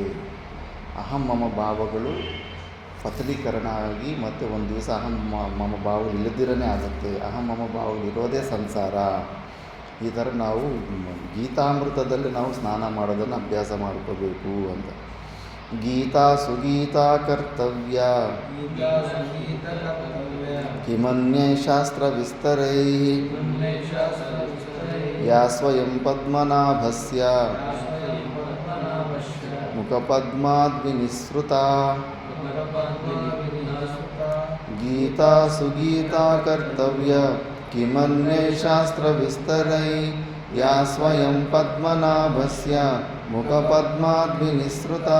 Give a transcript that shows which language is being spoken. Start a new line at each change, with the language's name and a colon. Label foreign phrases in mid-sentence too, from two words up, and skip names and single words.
Sanskrit: ಅಹಂ ಮಮ
Kannada: ಭಾವಗಳು ಫಸಲೀಕರಣ ಆಗಿ ಮತ್ತು ಒಂದು ದಿವಸ
Sanskrit: ಅಹಂ ಮಮ
Kannada: ಭಾವಗಳು ಇಲ್ಲದಿರನೇ ಆಗುತ್ತೆ.
Sanskrit: ಅಹಂ ಮಮ
Kannada: ಭಾವಗಳು ಇರೋದೇ ಸಂಸಾರ. ಈ ಥರ ನಾವು ಗೀತಾಮೃತದಲ್ಲಿ ನಾವು ಸ್ನಾನ ಮಾಡೋದನ್ನು ಅಭ್ಯಾಸ ಮಾಡ್ಕೋಬೇಕು ಅಂತ.
Sanskrit: ಗೀತಾ ಸುಗೀತಾ ಕರ್ತವ್ಯ ಕಿಮನ್ಯೈ ಶಾಸ್ತ್ರ ವಿಸ್ತರೈ ಯಾ ಸ್ವಯಂ ಪದ್ಮನಾಭಸ್ಯ ಮುಖಪದ್ಮಾದ್ ವಿನಿಸೃತಾ. ಗೀತಾ ಸುಗೀತಾ ಕರ್ತವ್ಯ ಕಿಮನ್ಯೈ ಶಾಸ್ತ್ರ ವಿಸ್ತರೈ ಯಾ ಸ್ವಯಂ ಪದ್ಮನಾಭಸ್ಯ ಮುಖಪದ್ಮಾದ್ ವಿನಿಸೃತಾ.